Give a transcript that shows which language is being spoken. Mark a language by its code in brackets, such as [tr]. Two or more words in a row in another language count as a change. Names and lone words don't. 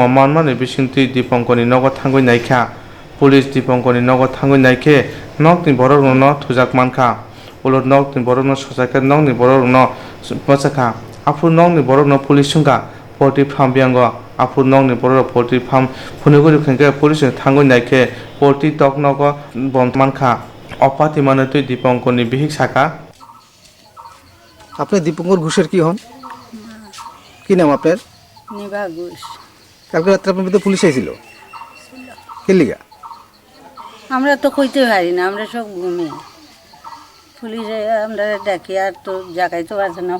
[trp] मानमानि बिसिंति दीपंकरनि नग थांगै नायखा पुलिस दीपंकरनि नग थांगै नायखे नकनि बररनो थुजाक मानखा उलट नकनि बररनो सजाके नकनि बररनो पचाखा आफुर नकनि बररनो पुलिस सुंगा [en] poultry farm [trp] बियांगो आफुर नंगनि बरर [en] poultry farm [trp] फुनुगुरि खेंके पुलिस थांगै नायखे पोल्ट्री टक नग बम मानखा अपाति मानतुई दीपंकरनि बिहिक साका [bn] আপনি দীপঙ্কর ঘোষের কি হন? কি নাম আপনার? নিভা ঘোষ। কালকে রাত্রে আপনার ভিতরে পুলিশ আইছিল কে লিগা? আমরা তো কইতে পারি না, আমরা সব ঘুমিয়ে পুলিশে আমরা ডাকি আর তো জাগাইতে পারছে না।